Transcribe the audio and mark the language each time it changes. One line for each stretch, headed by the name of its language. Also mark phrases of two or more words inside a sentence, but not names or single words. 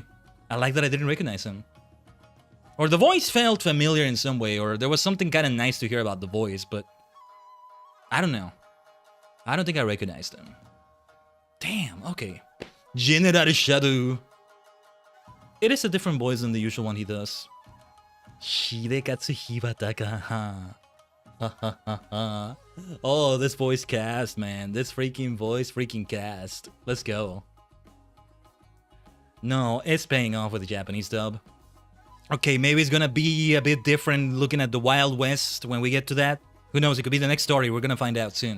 English: I like that I didn't recognize him. Or the voice felt familiar in some way, or there was something kind of nice to hear about the voice, but I don't know. I don't think I recognized him. Damn, okay. General Shadow. It is a different voice than the usual one he does. Hidekatsu Hibata ka. Oh, this voice cast, man. This freaking voice cast. Let's go. No, it's paying off with the Japanese dub. Okay, maybe it's gonna be a bit different looking at the Wild West when we get to that. Who knows, it could be the next story. We're gonna find out soon.